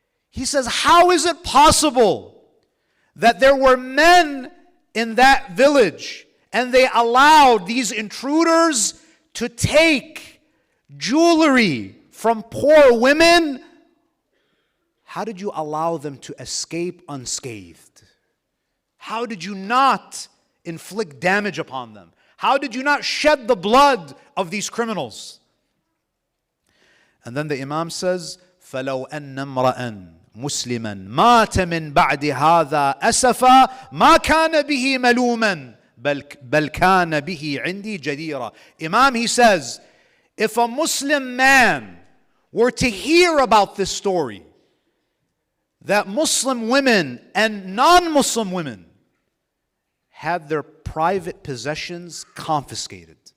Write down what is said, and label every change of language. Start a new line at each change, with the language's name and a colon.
English: He says, how is it possible that there were men in that village and they allowed these intruders to take jewelry from poor women? How did you allow them to escape unscathed? How did you not inflict damage upon them? How did you not shed the blood of these criminals? And then the Imam says,
Arabic: فَلَوْ أَنَّ امْرَأً مُسْلِمًا مَاتَ مِنْ بَعْدِ هَذَا أَسَفًا مَا كَانَ بِهِ مَلُومًا بَلْ كَانَ بِهِ عِنْدِي جَدِيرًا.
English: Imam, he says, if a Muslim man were to hear about this story, that Muslim women and non-Muslim women had their private possessions confiscated.